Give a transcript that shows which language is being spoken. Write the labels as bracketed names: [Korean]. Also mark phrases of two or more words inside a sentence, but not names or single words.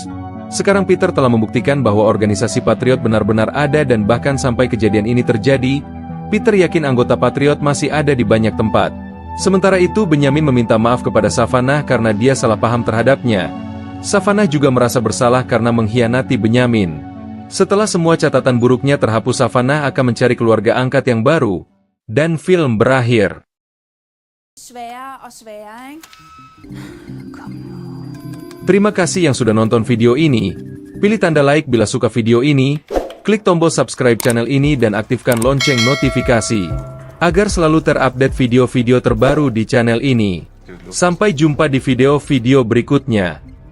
[Indonesian] Sekarang Peter telah membuktikan bahwa organisasi Patriot benar-benar ada dan bahkan sampai kejadian ini terjadi, Peter yakin anggota Patriot masih ada di banyak tempat. Sementara itu Benyamin meminta maaf kepada Savannah karena dia salah paham terhadapnya. Savannah juga merasa bersalah karena mengkhianati Benyamin. Setelah semua catatan buruknya terhapus, Savannah akan mencari keluarga angkat yang baru. Dan film berakhir. [Danish] Sværere og sværere, ikke? [Indonesian] Terima kasih yang sudah nonton video ini. Pilih tanda like bila suka video ini, klik tombol [English] subscribe channel [Indonesian] ini dan aktifkan lonceng notifikasi, agar selalu terupdate video-video terbaru di channel ini. Sampai jumpa di video-video berikutnya.